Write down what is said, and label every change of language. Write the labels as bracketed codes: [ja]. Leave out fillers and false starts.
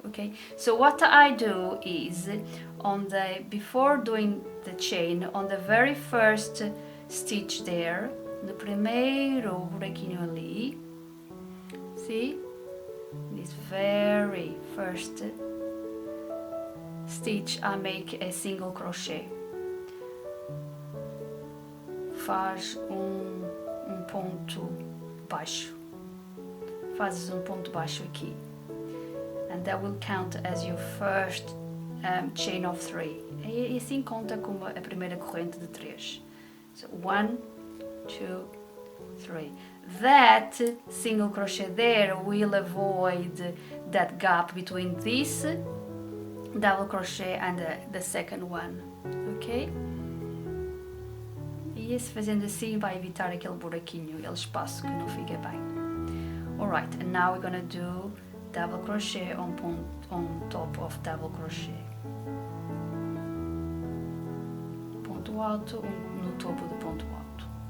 [en] Okay, so what I do is before doing the chain, on the very first stitch there, [pt] no primeiro buraquinho ali, [en] see, this very first stitch, I make a single crochet. [pt] Faz ponto baixo, fazes ponto baixo aqui, [en] and that will count as your first chain of 3, [pt] e assim conta como a primeira corrente de 3. [en] So 1, 2, 3. That single crochet there will avoid that gap between this double crochet and the second one, ok? [pt] E esse fazendo assim vai evitar aquele buraquinho, aquele espaço que não fica bem. [en] Alright, and now we're gonna do double crochet on top of double crochet. [pt] Ponto alto no topo do ponto alto.